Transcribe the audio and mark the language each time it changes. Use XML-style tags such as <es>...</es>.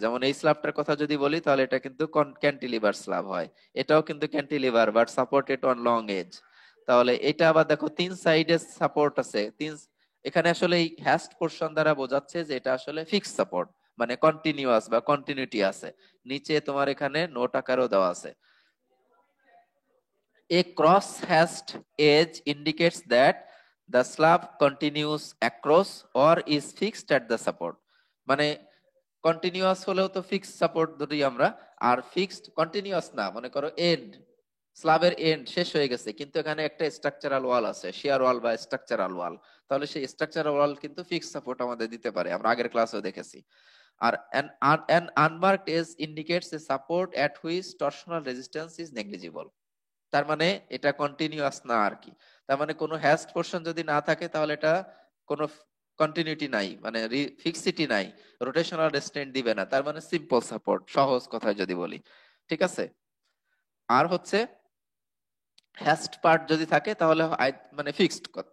<bn>যেমন এই স্ল্যাবটার কথা যদি বলি তাহলে এটা কিন্তু ক্যান্টিলিভার স্ল্যাব হয়, এটাও কিন্তু cantilever but supported on long age. তাহলে এটা আবার দেখো তিন সাইডে সাপোর্ট আছে, এখানে আসলে এই হ্যাস্ট পোর্শন দ্বারা বোঝাচ্ছে যে এটা আসলে ফিক্সড সাপোর্ট, মানে কন্টিনিউয়াস বা কন্টিনিউটি আছে। নিচে তোমার এখানে নোট আকারও দেওয়া আছে।</bn> <en>A cross-hatched edge indicates that the slab continues across or is fixed at the support.</en> <bn>মানে কন্টিনিউয়াস হলেও তো ফিক্সড সাপোর্ট ধরি আমরা, আর ফিক্সড কন্টিনিউয়াস না, মনে করো এন্ড, স্ল্যাবের এন্ড শেষ হয়ে গেছে কিন্তু এখানে একটা স্ট্রাকচারাল ওয়াল আছে, শিয়ার ওয়াল বা স্ট্রাকচারাল ওয়াল, তাহলে সেই স্ট্রাকচারাল ওয়াল কিন্তু ফিক্সড সাপোর্ট আমাদের দিতে পারে, আমরা আগের ক্লাসেও দেখেছি।</bn> <en>আর an unmarked edge indicates a support at which torsional resistance is negligible.</en> <bn>তার মানে এটা কন্টিনিউয়াস না আর কি। তার মানে কোনো হ্যাস্ট পোর্শন যদি না থাকে তাহলে এটা কোনো কন্টিনিউটি নাই, মানে ফিক্সিটি নাই, রোটেশনাল রেস্ট্রেন্ট দিবে না, তার মানে সিম্পল সাপোর্ট, সহজ কথায় যদি বলি। ঠিক আছে? আর হচ্ছে হ্যাস্ট পার্ট যদি থাকে তাহলে মানে ফিক্সড</bn>